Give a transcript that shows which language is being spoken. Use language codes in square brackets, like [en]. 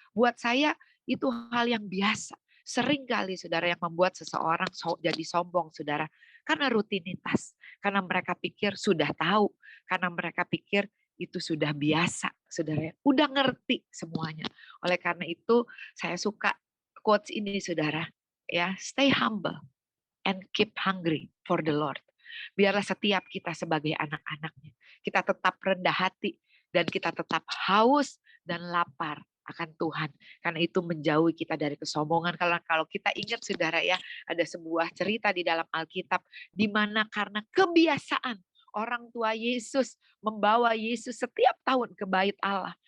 [id] Buat saya itu hal yang biasa. Sering kali saudara yang membuat seseorang jadi sombong saudara. Karena rutinitas, karena mereka pikir sudah tahu, karena mereka pikir itu sudah biasa, saudara. Udah ngerti semuanya. Oleh karena itu, saya suka quotes ini, saudara. [en] Ya, stay humble and keep hungry for the Lord. [id] Biarlah setiap kita sebagai anak-anaknya, kita tetap rendah hati dan kita tetap haus dan lapar akan Tuhan. Karena itu menjauhi kita dari kesombongan. Kalau kita ingat, saudara ya, ada sebuah cerita di dalam Alkitab di mana karena kebiasaan orang tua Yesus membawa Yesus setiap tahun ke bait Allah.